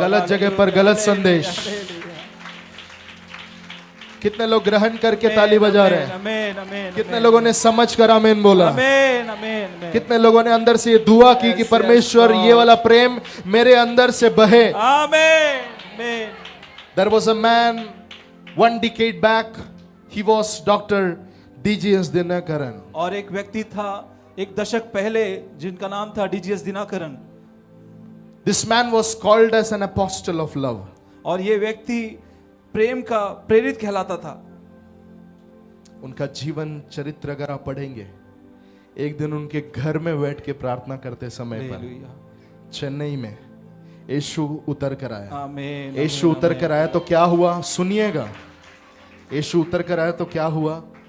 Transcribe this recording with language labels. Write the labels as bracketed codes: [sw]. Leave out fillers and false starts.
[hi] गलत जगह पर गलत संदेश। हालेलुया। कितने लोग ग्रहण करके ताली बजा रहे हैं? आमीन। आमीन। कितने लोगों ने समझ कर आमीन बोला? आमीन। आमीन। कितने लोगों ने अंदर से ये दुआ की कि परमेश्वर ये वाला प्रेम मेरे अंदर से बहे? आमीन। आमीन। [en] There was a man 1 decade back. He was Dr. D.G.S. Dinakaran. [hi] और एक व्यक्ति था 1 दशक पहले जिनका नाम था DGS Dinakaran. [en] This man was called as an apostle of love. [hi] और ये व्यक्ति प्रेम का प्रेरित कहलाता था। उनका जीवन चरित्र अगर आप पढ़ेंगे, एक दिन उनके घर में बैठ के प्रार्थना करते समय पर हालेलुया। चेन्नई में यीशु उतर कर आया। आमीन। यीशु उतर कर आया तो क्या हुआ? सुनिएगा, यीशु उतर कर आया तो क्या हुआ?